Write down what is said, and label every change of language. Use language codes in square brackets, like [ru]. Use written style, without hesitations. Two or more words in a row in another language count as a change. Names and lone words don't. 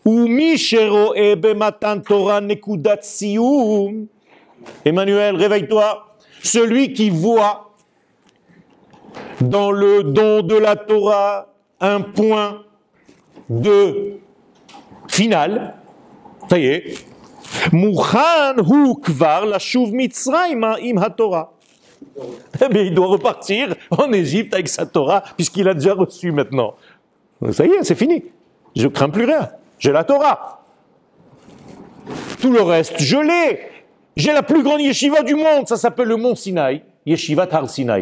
[fr] Emmanuel, réveille-toi. Celui qui voit dans le don de la Torah un point de final, ça y est, [he] מוכן הוא כבר לשוב מצרים עם התורה. [fr] Eh bien, il doit repartir en Égypte avec sa Torah, puisqu'il a déjà reçu maintenant. Ça y est, c'est fini. Je ne crains plus rien. J'ai la Torah. Tout le reste, je l'ai. J'ai la plus grande yeshiva du monde, ça s'appelle le Mont Sinaï, [he] ישיבת הר סיני.